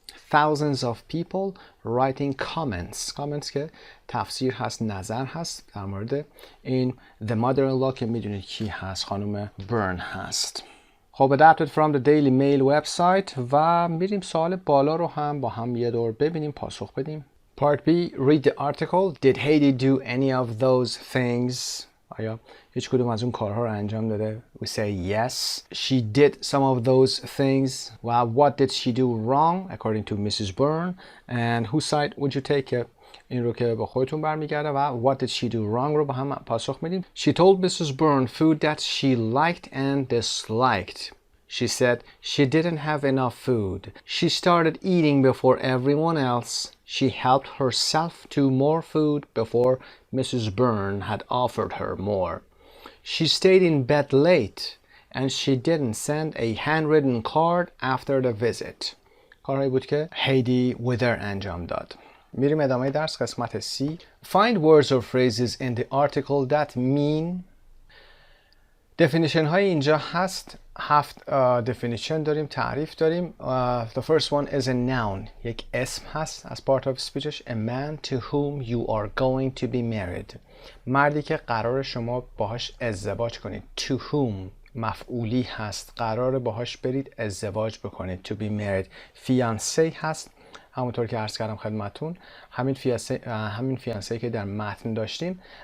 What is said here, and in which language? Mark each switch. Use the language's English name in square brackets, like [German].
[English] thousands of people writing comments [Persian] که تفسیر هست، نظر هست در مورد این [English] the mother-in-law [Persian] که میدونید کی هست، خانم برن هست. خب [English] adapted from the Daily Mail website [Persian] و میریم سوال بالا رو هم با هم یه دور ببینیم، پاسخ بدیم. [English] Part B, read the article. Did Heidi do any of those things? [Persian] آیا هیچ کدوم از اون کارها رو انجام داده؟ [English] We say yes. She did some of those things. Well, what did she do wrong according to Mrs. Byrne? And whose side would you take? [Persian] این رو که با خودتون برمیگرده و [English] what did she do wrong [Persian] رو با هم پاسخ میدیم. [English] She told Mrs. Byrne food that she liked and disliked. She said she didn't have enough food. She started eating before everyone else. She helped herself to more food before Mrs. Byrne had offered her more. She stayed in bed late and she didn't send a handwritten card after the visit. [Persian] کارهایی بود که هیدی ویدر انجام داد. میریم ادامه درس قسمت C. [English] Find words or phrases in the article that mean. [Persian] definition های اینجا هست. 7 definition داریم، تعریف داریم. [English] The first one is a noun. [Persian] یک اسم هست از part of speechش. [English] A man to whom you are going to be married. [Persian] مردی که قرار شما باهاش ازدواج کنید. To whom مفعولی هست، قرار باهاش برید ازدواج بکنید. [English] To be married. [Persian] fiancé هست، همونطور که عرض کردم خدمتون. همین فیانسه که در متن داشتیم.